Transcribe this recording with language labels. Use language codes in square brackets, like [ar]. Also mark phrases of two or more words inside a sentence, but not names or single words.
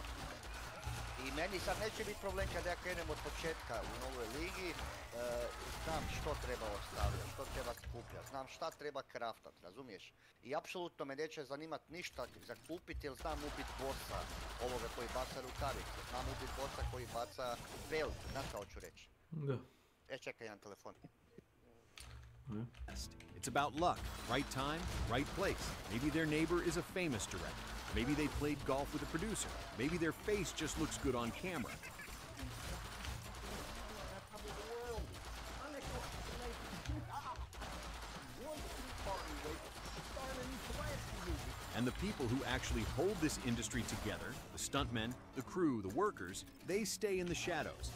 [hr] I meni sad neće biti problem kada ja krenem od početka u novoj ligi, znam što treba ostavljati, što treba skupljati, znam šta treba kraftat, razumiješ? I apsolutno me neće zanimat ništa za kupiti jer znam ubit bossa, ovoga koji baca rukavice, znam ubit bossa koji baca belt, znaš šta hoću reći? Da. Čekaj jedan telefon. [en] It's about luck, right time, right place. Maybe their neighbor is a famous director. Maybe they played golf with a producer. Maybe their face just looks good on camera. And the people who actually hold this industry together, the stuntmen, the crew, the workers, they stay in the shadows.